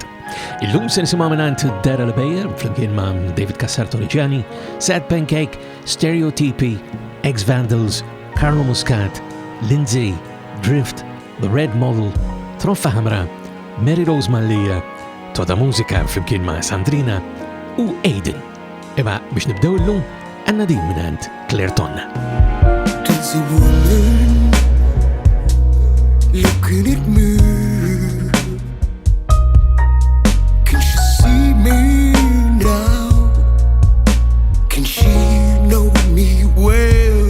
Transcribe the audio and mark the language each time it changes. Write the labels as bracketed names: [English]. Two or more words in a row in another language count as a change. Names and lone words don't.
[Maltese] Illum se nisimgħu mingħand Daryl Ebejer flimkien ma' David Cassar Torreggiani, Pancake, SterjoTipi, X-Vandals, Carlo Muscat, Lyndsay, Dripht, The Red Model, Troffaʿamra, Maryrose Mallia, Todamusica flimkien ma' Sandrina u Aiden. Imma biex nibdew illum għandna din mingħand Tonna. [English] There's a woman looking at me. Can she see me now? Can she know me well?